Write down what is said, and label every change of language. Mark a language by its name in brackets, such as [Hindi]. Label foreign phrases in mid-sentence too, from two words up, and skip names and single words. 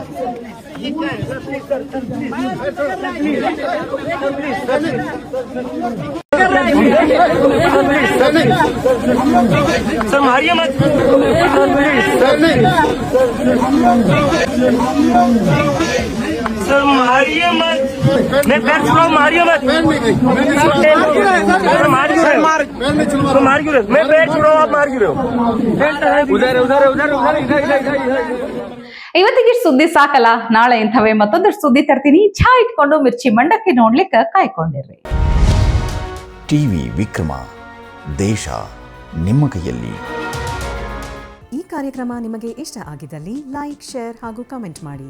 [Hindi] सर मारिए मत, सर मारिए मत, मैं पैर छुड़ाओ, मारिए मत, मार क्यों रहे? मैं पैर छुड़ाओ, आप मार क्यों रहे हो? उधर [Kannada] ಇವತ್ತಿಗೆ ಸುದ್ದಿ ಸಾಕಲ್ಲ, ನಾಳೆ ಇಂಥವೇ ಮತ್ತೊಂದಷ್ಟು ಸುದ್ದಿ ತರ್ತೀನಿ. ಚಾ ಇಟ್ಕೊಂಡು ಮಿರ್ಚಿ ಮಂಡಕ್ಕಿ ನೋಡ್ಲಿಕ್ಕೆ ಕಾಯ್ಕೊಂಡಿರ್ರಿ. ಟಿವಿ ವಿಕ್ರಮ, ದೇಶ ನಿಮ್ಮ ಕೈಯಲ್ಲಿ. ಈ ಕಾರ್ಯಕ್ರಮ ನಿಮಗೆ ಇಷ್ಟ ಆಗಿದ್ದಲ್ಲಿ ಲೈಕ್, ಶೇರ್ ಹಾಗೂ ಕಮೆಂಟ್ ಮಾಡಿ.